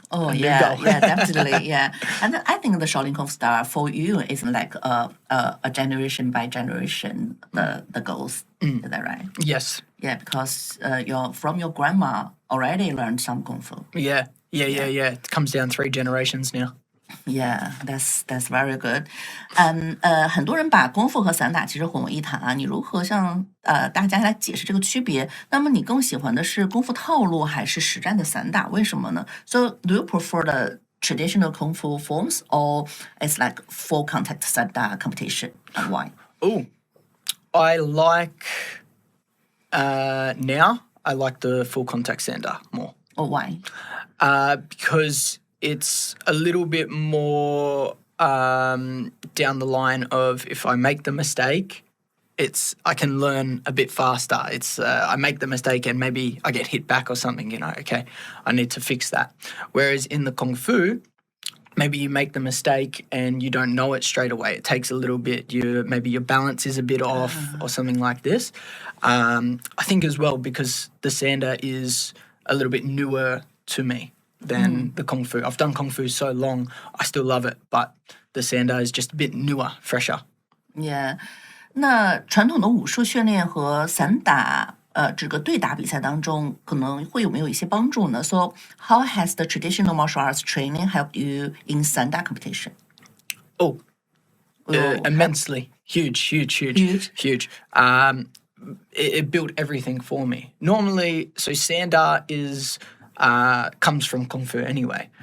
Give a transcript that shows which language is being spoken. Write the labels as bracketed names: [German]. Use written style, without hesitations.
[English] Oh, yeah, definitely, yeah. And I think the Shaolin Kung Fu Star for you is like a generation by generation, the goals. Is that right? Yes. Yeah, because from your grandma already learned some Kung Fu. Yeah. It comes down 3 generations now. Yeah, that's very good. [Chinese] 很多人把功夫和散打其实混为一谈啊，你如何向大家来解释这个区别？那么你更喜欢的是功夫套路还是实战的散打？为什么呢？ [English] So do you prefer the traditional Kung Fu forms or it's like full contact sanda competition and why? Oh, I like now I like the full contact Sanda more. Or why? Because it's a little bit more down the line of if I make the mistake, I can learn a bit faster. I make the mistake and maybe I get hit back or something, okay, I need to fix that. Whereas in the Kung Fu, maybe you make the mistake and you don't know it straight away. It takes a little bit. Maybe your balance is a bit off or something like this. I think as well because the Sanda is a little bit newer to me than the Kung Fu. I've done Kung Fu so long, I still love it, but the Sanda is just a bit newer, fresher. Yeah. [Chinese] 那传统的武术训练和散打这个对打比赛当中，可能会有没有一些帮助呢？ [English] So how has the traditional martial arts training helped you in Sanda competition? Immensely. Huge. It built everything for me. Normally, so Sanda comes from Kung Fu anyway.